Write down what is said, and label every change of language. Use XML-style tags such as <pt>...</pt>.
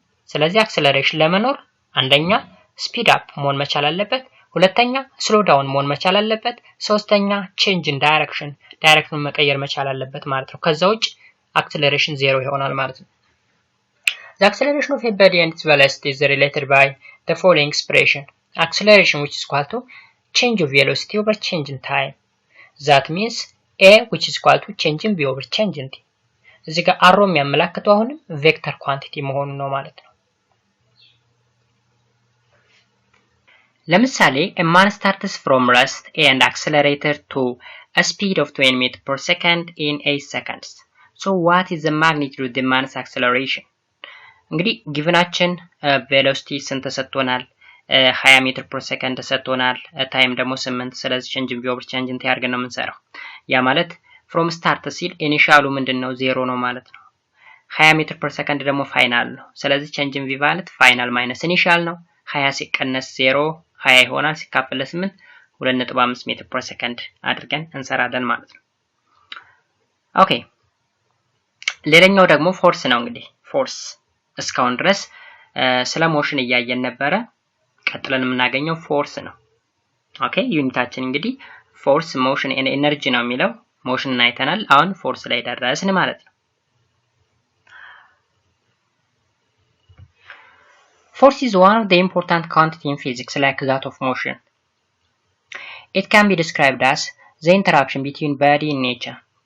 <am>ስለዚህ acceleration ለመኖር አንደኛ speed up መሆን መቻል አለበት፣ ሁለተኛ slow down መሆን መቻል አለበት፣ ሶስተኛ change in direction ዳይሬክሽኑን መቀየር መቻል አለበት ማለት ነው። ከዛ ውጭ acceleration ዜሮ ይሆናል ማለት ነው።</am> <en>The acceleration of a body and its velocity is related by the following expression. Acceleration which is equal to change of velocity over change in time. That means a which is equal to change in v over change in t.</en> <am>እዚህ ጋር አሮ የሚያመላክተው አሁንም ቬክተር ኳንቲቲ መሆኑ ነው ማለት ነው። ለምሳሌ</am> <en>a man starts from rest and accelerated to a speed of 20 meters per second in 8 seconds. So what is the magnitude of the man's acceleration?</en> <am>እንግዲህ ጊቭናችን ቬሎሲቲ ስንት ተሰጥቶናል? 20 ሜትር ፐር ሰከንድ ተሰጥቶናል። ታይም ደግሞ 8። ስለዚህ ቼንጅ ኢን ቪ ኦቨር ቼንጅ ኢን ቲ አድርገን ነው የምንሰራው። ያ ማለት ፍሮም ስታርት ሲል ኢኒሻሉ ምንድነው? 0 ነው ማለት ነው። 20 ሜትር ፐር ሰከንድ ደግሞ ፋይናል ነው። ስለዚህ ቼንጅ ኢን ቪ ማለት ፋይናል ማይነስ ኢኒሻል ነው። 20 ሲቀነስ 0 20 ይሆናል። ሲካፈል ለ8 2.5 ሜትር ፐር ሰከንድ አድርገን እንሰራለን ማለት ነው። ኦኬ ሌላኛው ደግሞ ፎርስ ነው። እንግዲህ ፎርስ እስካሁን ድረስ ስለ ሞሽን እያየን ነበረ። ቀጥለን የምናገኘው ፎርስ ነው። ኦኬ ዩኒታችን እንግዲህ ፎርስ ሞሽን ኤንድ ኤነርጂ ነው የሚለው። ሞሽን አይተናል። አሁን ፎርስ ላይ ደረስን ማለት ነው።</am> <en>Force is one of the important quantity in physics like that of motion. It can be described as the interaction between body and nature.</en>